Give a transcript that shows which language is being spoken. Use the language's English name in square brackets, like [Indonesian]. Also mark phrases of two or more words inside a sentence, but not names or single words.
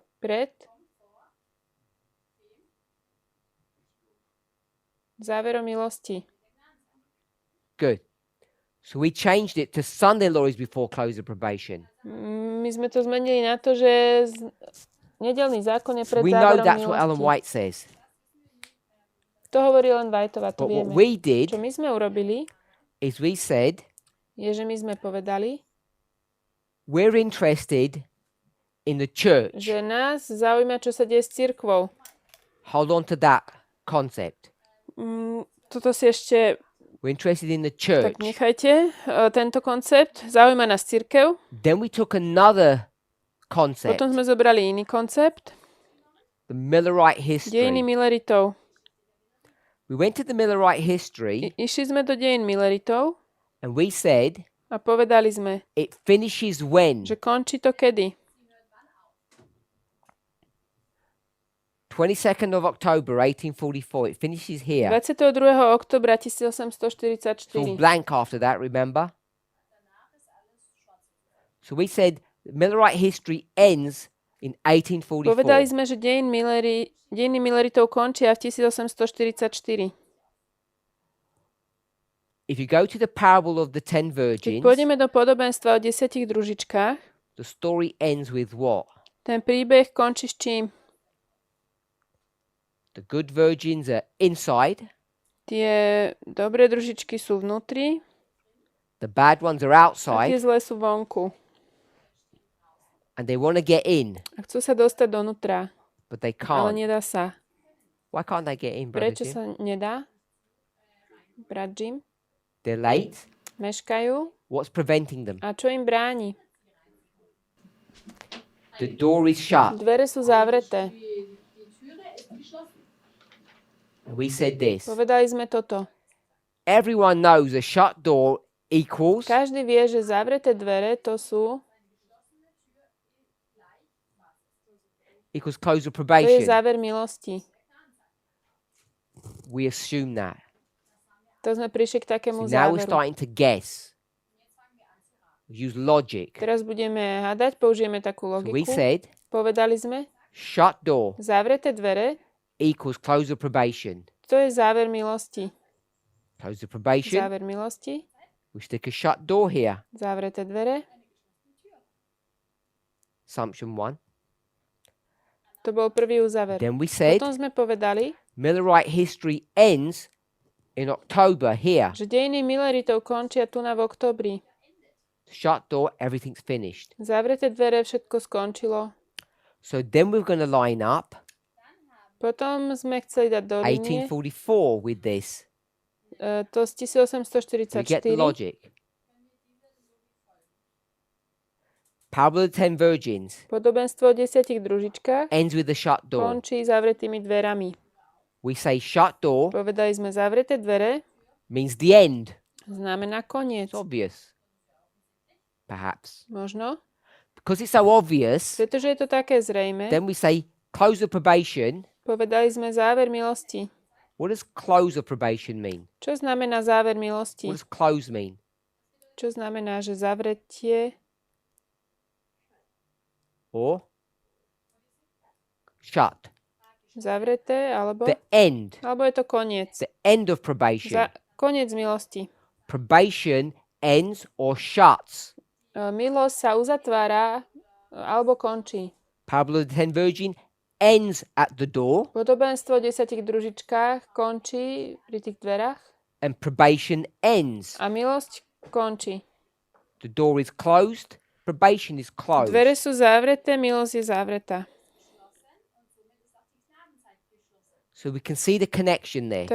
[Slovak] pred záverom milosti. [English] good. So we changed it to Sunday law is before close of probation. [Slovak] My sme to zmenili na to, že nedeľný zákon je [English] So [Slovak] pred [English] we know [Slovak] záverom [English] that's what Ellen [Slovak] milosti. [English] White says. [Slovak] To hovorí len Whiteová, to [English] But what [Slovak] vieme. [English] we did [Slovak] Čo my sme urobili, [English] is we said [Slovak] je, že my sme povedali, [English] we're interested in the church. [Slovak] že nás zaujíma, čo sa deje s cirkvou. [English] Hold on to that concept. [Slovak] Toto si ešte [English] We're interested in the church. [Slovak] tak nechajte, tento koncept. Zaujíma nás cirkev. [English] Then we took another concept, [Slovak] Potom sme zobrali iný koncept. [English] the Millerite [Slovak] Dejiny [English] history. [Slovak] Milleritov. [English] We went to the Millerite history [Slovak] Išli sme do dejín Milleritov [English] and we said [Slovak] a povedali sme, [English] it finishes when? [Slovak] že končí to kedy? [English] 22nd of October 1844. It finishes here. [Slovak] 22. oktobra [English] It's all [Slovak] 1844. [English] blank after that, remember? So we said Millerite history ends in [Slovak] Povedali [English] 1844. [Slovak] sme, že dejiny Milleritov končia v 1844. [English] If you go to the parable of the 10 [Slovak] Keď [English] virgins, [Slovak] pôjdeme do podobenstva o 10 družičkách, [English] the story ends with what? [Slovak] ten príbeh končí s čím? [English] The good virgins are inside, [Slovak] Tie dobré družičky sú vnútri [English] the bad ones are [Slovak] a tie [English] outside, [Slovak] zlé sú vonku. [English] and they want to get in, [Slovak] A chcú sa dostať donútra, [English] but they [Slovak] ale [English] can't. [Slovak] nedá sa. [English] Why can't they get in, brother [Slovak] Prečo [English] Jim? [Slovak] sa nedá? Brat Jim? [English] They're late. [Slovak] Meškajú. [English] What's preventing them? [Slovak] A čo im bráni? [English] The door is shut. [Slovak] Dvere sú zavreté. [English] And we said this. [Slovak] Povedali sme toto. [English] Everyone knows a shut door equals [Slovak] Každý vie, že zavreté dvere to sú [English] close of [Slovak] to je [English] probation. [Slovak] záver milosti. [English] We assume that. [Slovak] To sme prišli k [English] So [Slovak] takému [English] now we're [Slovak] záveru. [English] starting to guess. Use logic. [Slovak] Teraz budeme hádať, použijeme takú [English] So we [Slovak] logiku. [English] said [Slovak] Povedali sme, [English] shut door [Slovak] zavreté dvere [English] equals close of probation. [Slovak] to je záver milosti. [English] Close of probation. [Slovak] Záver milosti, [English] We stick a shut door here. [Slovak] zavreté dvere. [English] Assumption 1. [Slovak] To bol prvý uzáver. [English] Then we said [Slovak] Potom sme povedali, [English] Millerite history ends in October here. [Slovak] že dejiny Milleritov končia tu v októbri. [English] Shut door, everything's finished. [Slovak] Zavreté dvere, všetko skončilo. [English] So then we're going to line up [Slovak] Potom sme chceli dať do linie [English] 1844 with this. [Slovak] to z [English] Do you get the [Slovak] 1844. [English] logic? Parable of the 10 virgins [Slovak] Podobenstvo o 10 družičkách [English] ends with a shut door. [Slovak] končí zavretými dverami. [English] We say shut door [Slovak] Povedali sme zavreté dvere, [English] means the end. [Slovak] znamená koniec. [English] It's obvious. Perhaps. [Slovak] Možno. [English] Because it's so obvious, [Slovak] Pretože je to také zrejme, [English] then we say close of probation. [Slovak] povedali sme záver milosti. [English] What does close of probation mean? [Slovak] Čo znamená záver milosti? [English] What does close mean? [Slovak] Čo znamená, že zavretie [English] Or shut. [Slovak] zavreté, alebo [English] The end. [Slovak] je to koniec. [English] The end of probation. [Slovak] Koniec milosti. [English] Probation ends or shuts. [Slovak] Milosť sa uzatvára alebo končí. [English] Parable of the 10 virgin ends at the door [Slovak] Podobenstvo o 10 družičkách končí pri tých dverách [English] and probation ends. [Slovak] a milosť končí. [English] The door is closed, probation is closed. [Slovak] Dvere sú zavreté, milosť je zavretá. [English] So we can see the connection there.